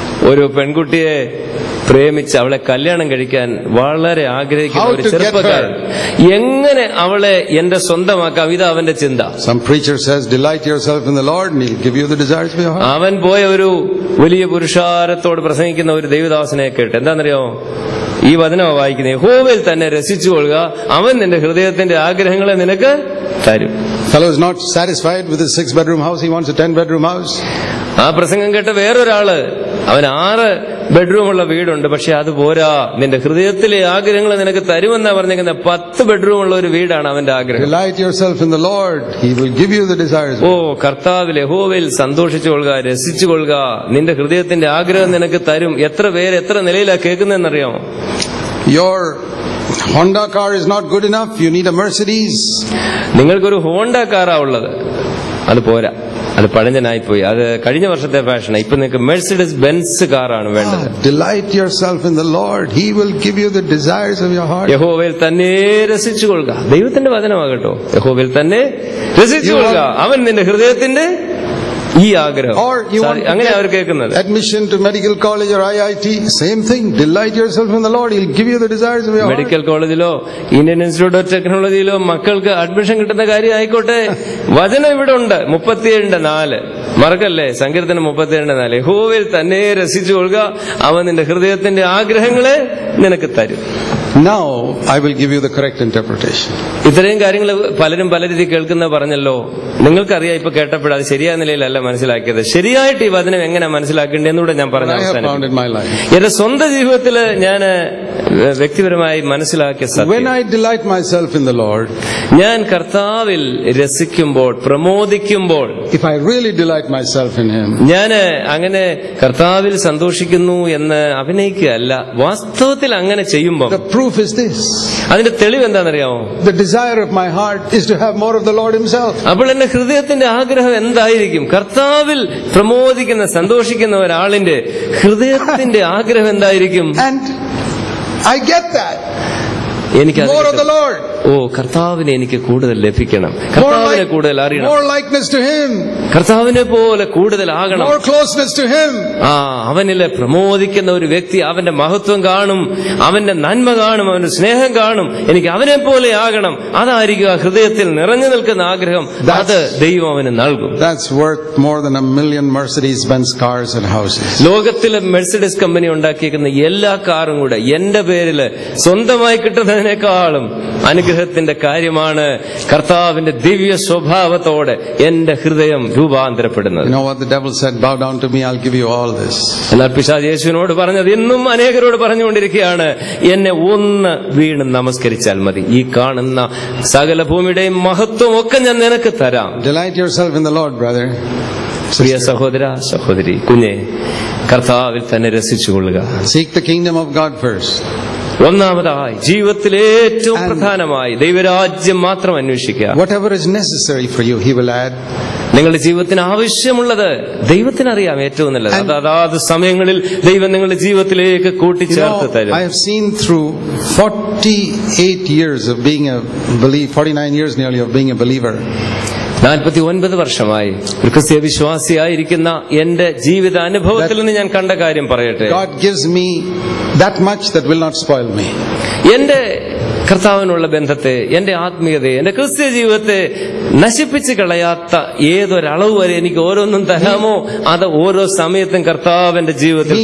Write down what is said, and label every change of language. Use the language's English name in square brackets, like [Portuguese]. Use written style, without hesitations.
[Malayalam] ഒരു പെൺകുട്ടിയെ പ്രേമിച്ച് അവളെ കല്യാണം കഴിക്കാൻ വളരെ ആഗ്രഹിക്കുന്ന ഒരു ചെറുപ്പക്കാരൻ എങ്ങനെ അവളെ എന്റെ സ്വന്തമാക്കാം, ഇതാ അവന്റെ ചിന്ത. [English] Some preacher says, delight yourself in the Lord and He'll give you the desires of your heart. [Malayalam] അവൻ പോയ ഒരു വലിയ പുരുഷാരത്തോട് പ്രസംഗിക്കുന്ന ഒരു ദൈവദാസനെ കേട്ട് എന്താണെന്നറിയോ? ഈ വചനം വായിക്കുന്നത്, യഹോവയിൽ തന്നെ രസിച്ചുകൊള്ളുക, അവൻ നിന്റെ ഹൃദയത്തിന്റെ ആഗ്രഹങ്ങളെ നിനക്ക് തരും. [English] Fellow is not satisfied with his 6-bedroom house. He wants a 10-bedroom house. [Malayalam] ആ പ്രസംഗം കേട്ട വേറൊരാള്, അവൻ 6 ബെഡ്റൂമുള്ള വീടുണ്ട്, പക്ഷെ അത് പോരാ, നിന്റെ ഹൃദയത്തിലെ ആഗ്രഹങ്ങൾ നിനക്ക് തരുമെന്നാ പറഞ്ഞേക്കുന്നത്. 10 ബെഡ്റൂമുള്ള ഒരു വീടാണ് അവന്റെ ആഗ്രഹം. [English] Delight yourself in the Lord, He will give you the desires. [Malayalam] ഓ കർത്താവിൽ, യഹോവയിൽ സന്തോഷിച്ചുകൊള്ളുക, രസിച്ചുകൊള്ളുക, നിന്റെ ഹൃദയത്തിന്റെ ആഗ്രഹം നിനക്ക് തരും. എത്ര പേര് എത്ര നിലയിലാ കേൾക്കുന്നതെന്നറിയാമോ? [English] Your Honda car is not good enough. You need a Mercedes. [Malayalam] നിങ്ങൾക്കൊരു ഹോണ്ട കാറാ ഉള്ളത്, അത് പോരാ, അത് പഴഞ്ചനായിപ്പോയി, അത് കഴിഞ്ഞ വർഷത്തെ ഫാഷനാണ്. ഇപ്പൊ നിങ്ങൾക്ക് മെഴ്സിഡസ് ബെൻസ് കാറാണ് വേണ്ടത്. [English] Delight yourself in the Lord. He will give you the desires of your heart. [Malayalam] യഹോവയിൽ തന്നെ രസിച്ചുകൊള്ളുക. ദൈവത്തിന്റെ വചനമാകട്ടോ. യഹോവയിൽ തന്നെ രസിച്ചുകൊള്ളുക, അവൻ നിന്റെ ഹൃദയത്തിന്റെ ഈ ആഗ്രഹം. [English] Or you want [Malayalam] അങ്ങനെ അവർ കേൾക്കുന്നത്. [English] admission to medical college or IIT, same thing. Delight yourself in the Lord. He'll give you the desires of your heart. [Malayalam] Medical കോളേജിലോ Indian institute of ടെക്നോളജിയിലോ മക്കൾക്ക് അഡ്മിഷൻ കിട്ടുന്ന കാര്യം ആയിക്കോട്ടെ, വചനം ഇവിടെ ഉണ്ട്. 37:4 മറക്കല്ലേ, സങ്കീർത്തനം 37:4. യഹോവയിൽ തന്നെ രസിച്ചു കൊള്ളുക, അവൻ നിന്റെ ഹൃദയത്തിന്റെ ആഗ്രഹങ്ങളെ നിനക്ക് തരും. [English] Now I will give you the correct interpretation. [Malayalam] ഇത്രയും കാര്യങ്ങൾ പലരും പല രീതി കേൾക്കുന്ന പറഞ്ഞല്ലോ. നിങ്ങൾക്കറിയാം, ഇപ്പൊ കേട്ടപ്പോൾ അത് ശരിയായ നിലയിലല്ല മനസ്സിലാക്കിയത്. ശരിയായിട്ട് ഈ വചനം എങ്ങനെ മനസ്സിലാക്കേണ്ടതെന്നൂടെ ഞാൻ പറഞ്ഞു. എന്റെ സ്വന്തം ജീവിതത്തില് ഞാൻ വ്യക്തിപരമായി മനസ്സിലാക്കിയ സത്യം, [English] when I delight myself in the Lord, [Malayalam] ഞാൻ കർത്താവിൽ രസിക്കുമ്പോൾ, പ്രമോദിക്കുമ്പോൾ, [English] if I really delight myself in Him, [Malayalam] ഞാൻ അങ്ങനെ കർത്താവിൽ സന്തോഷിക്കുന്നു എന്ന് അഭിനയിക്കുകയല്ല, വാസ്തവത്തിൽ അങ്ങനെ ചെയ്യുമ്പോൾ [English] the proof is this. [Malayalam] അതിന്റെ തെളിവ് എന്താണെന്നറിയാമോ? [English] The desire of my heart is to have more of the Lord Himself. [Malayalam] അപ്പോൾ എന്റെ ഹൃദയത്തിന്റെ ആഗ്രഹം എന്തായിരിക്കും? കർത്താവിൽ പ്രമോദിക്കുന്ന, സന്തോഷിക്കുന്ന ഒരാളിന്റെ ഹൃദയത്തിന്റെ ആഗ്രഹം എന്തായിരിക്കും? [English] And I get that. [Malayalam] എനിക്ക് [English] more of the Lord. [Malayalam] കർത്താവിനെ എനിക്ക് കൂടുതൽ ലഭിക്കണം, കർത്താവിനെ കൂടുതൽ അറിയണം, [English] more likeness to Him, [Malayalam] കർത്താവിനെ പോലെ കൂടുതലാകണം, [English] more closeness to Him. [Malayalam] അവനിലെ പ്രമോദിക്കുന്ന ഒരു വ്യക്തി, അവന്റെ മഹത്വം കാണും, അവന്റെ നന്മ കാണും, അവന്റെ സ്നേഹം കാണും. എനിക്ക് അവനെ പോലെ ആകണം. അതായിരിക്കും ആ ഹൃദയത്തിൽ നിറഞ്ഞു നിൽക്കുന്ന ആഗ്രഹം. അത് ദൈവം അവന് നൽകും. [English] That's worth more than 1,000,000 Mercedes-Benz cars and houses. [Malayalam] ലോകത്തിലെ മെർസിഡീസ് കമ്പനി ഉണ്ടാക്കിയിരിക്കുന്ന എല്ലാ കാറും കൂടെ എന്റെ പേരില് സ്വന്തമായി കിട്ടുന്നതിനേക്കാളും അനുഗ്രഹത്തിന്റെ കാര്യമാണ് കർത്താവിന്റെ ദിവ്യ സ്വഭാവത്തോടെ എന്റെ ഹൃദയം രൂപാന്തരപ്പെടുന്നത്. [English] You know what the devil said? Bow down to me, I'll give you all this. [Malayalam] എന്നാൽ പിശാച് യേശുവിനോട് പറഞ്ഞത് ഇന്നും അനേകരോട് പറഞ്ഞുകൊണ്ടിരിക്കുകയാണ്, എന്നെ ഒന്ന് വീണ് നമസ്കരിച്ചാൽ മതി, ഈ കാണുന്ന സകല ഭൂമിയുടെയും മഹത്വം ഒക്കെ ഞാൻ നിനക്ക് തരാം. [English] Delight yourself in the Lord, brother. [Malayalam] പ്രിയ സഹോദര, സഹോദരി, കുഞ്ഞെ, കർത്താവിൽ തന്നെ രസിച്ചുകൊള്ളുക. [English] Seek the kingdom of God first. [Malayalam] ഒന്നാമതായി ജീവിതത്തിൽ ഏറ്റവും പ്രധാനമായി ദൈവരാജ്യം മാത്രം അന്വേഷിക്കുക. [English] Whatever is necessary for you, He will add. [Malayalam] നിങ്ങളുടെ ജീവിതത്തിന് ആവശ്യമുള്ളത് ദൈവത്തിനറിയാം ഏറ്റവും നല്ലത്. അതാത് സമയങ്ങളിൽ ദൈവം നിങ്ങളുടെ ജീവിതത്തിലേക്ക് കൂട്ടിച്ചേർത്ത് തരും. [English] I have seen through 48 years of being a believer, 49 years nearly of being a believer. [Malayalam] 49 വർഷമായി ഒരു ക്രിസ്തീയ വിശ്വാസിയായിരിക്കുന്ന എന്റെ ജീവിത അനുഭവത്തിൽ നിന്ന് ഞാൻ കണ്ട കാര്യം പറയട്ടെ. [English] God gives me that much that will not spoil me. [Malayalam] എന്റെ കർത്താവിനുള്ള ബന്ധത്തെ, എന്റെ ആത്മീയതയെ, എന്റെ ക്രിസ്തീയ ജീവിതത്തെ നശിപ്പിച്ച് കളയാത്ത ഏതൊരളവ് വരെ എനിക്ക് ഓരോന്നും തരാമോ അത് ഓരോ സമയത്തും കർത്താവ് എന്റെ ജീവിതത്തിൽ